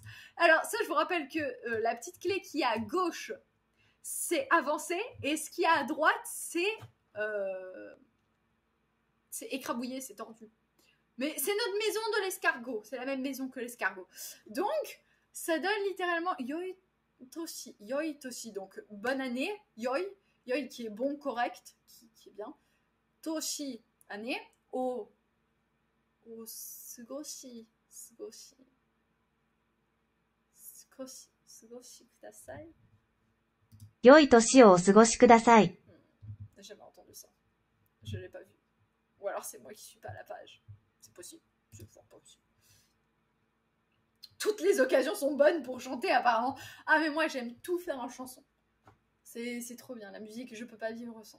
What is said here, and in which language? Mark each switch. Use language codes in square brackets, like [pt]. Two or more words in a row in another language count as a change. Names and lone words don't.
[fr] Alors ça, je vous rappelle que la petite clé qui est à gauche, c'est avancer, et ce qui est à droite, c'est écrabouillé, c'est tordu. Mais c'est notre maison de l'escargot, c'est la même maison que l'escargot. Donc, ça donne littéralement Yoitoshi, donc bonne année, Yoi qui est bon, correct, qui est bien. Toshi, année, [ja] を過ごし, 過ごしください. 良い年をお過ごしください. [fr] J'ai jamais entendu ça. Je l'ai pas vu. Ou alors c'est moi qui suis pas à la page. C'est possible. C'est fort possible. Toutes les occasions sont bonnes pour chanter apparemment. Ah mais moi j'aime tout faire en chanson. C'est trop bien. La musique, je peux pas vivre sans.